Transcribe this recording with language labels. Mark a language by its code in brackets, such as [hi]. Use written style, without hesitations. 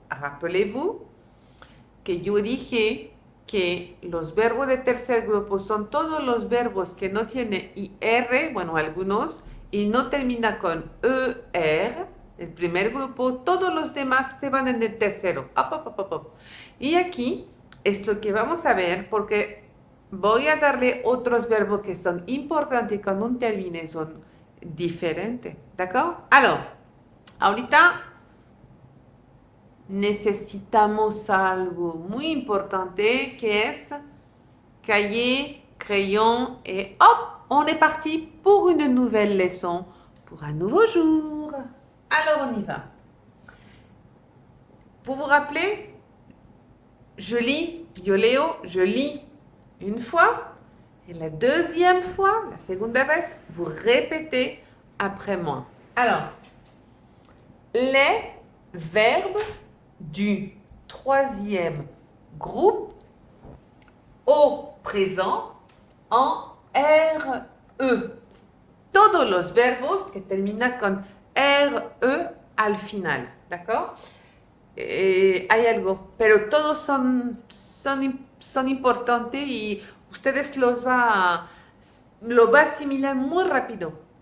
[fr] Rappelez-vous que [es] yo dije que los verbos de tercer grupo son todos los verbos que no tienen IR, bueno, algunos, y no termina con ER, el primer grupo, todos los demás se van en el tercero. Y aquí es lo que vamos a ver porque voy a darle otros verbos que son importantes con un terminaison diferente. [fr] ¿D'accord? Alors, [es] ahorita necesitamos algo muy importante que es [fr] cahier, crayon et hop, on est parti pour une nouvelle leçon, pour un nouveau jour. Alors on y va. Vous vous rappelez? Je lis, [es] yo leo, [fr] je lis une fois. Et la deuxième fois, [es] la segunda vez, [fr] vous répétez après moi. Alors, les verbes du troisième groupe au présent en RE. [es] Todos los verbos que terminan con RE al final, ¿d'accord? Hay algo, pero todos son importantes y ustedes lo va a asimilar muy rápido.